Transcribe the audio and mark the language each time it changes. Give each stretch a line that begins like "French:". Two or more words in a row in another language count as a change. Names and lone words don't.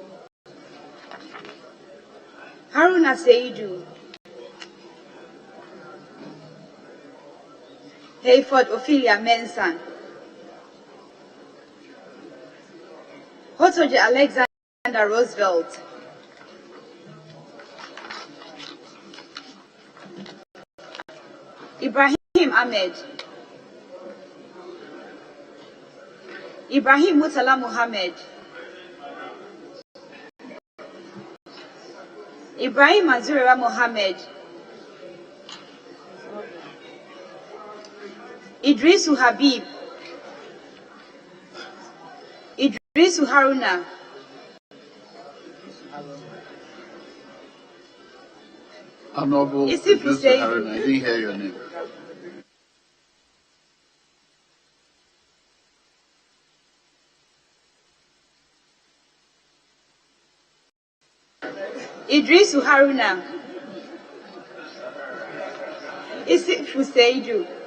English: Haruna Seidu, Hayford Ophelia Mensan, Hotoje Alexander Roosevelt, Ibrahim Ahmed. Ibrahim Mutala Muhammad. Ibrahim Azura Muhammad. Idrisu Habib. Idrisu Haruna. Honorable Idrisu Haruna, I didn't hear your name. Idrisu Haruna. Isif Huseidu.